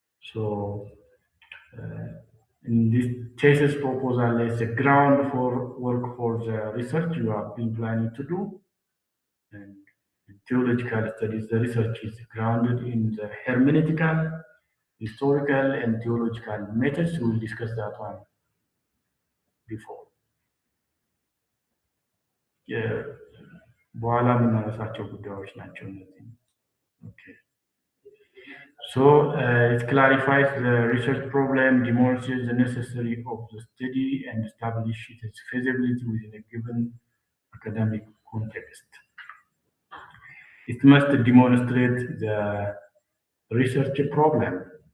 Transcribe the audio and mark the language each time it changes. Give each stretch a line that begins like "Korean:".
English: So in this thesis proposal is the ground for work for the research you have been planning to do. And in theological studies, the research is grounded in the hermeneutical, historical, and theological methods. We will discuss that one before.
Amharic: በኋላ የምናነሳቸው ጉዳዮች ናቸው እነዚህ።
English: Okay. So it clarifies the research problem, demonstrates the necessity of the study, and establishes its feasibility within a given academic context. It must demonstrate the research problem.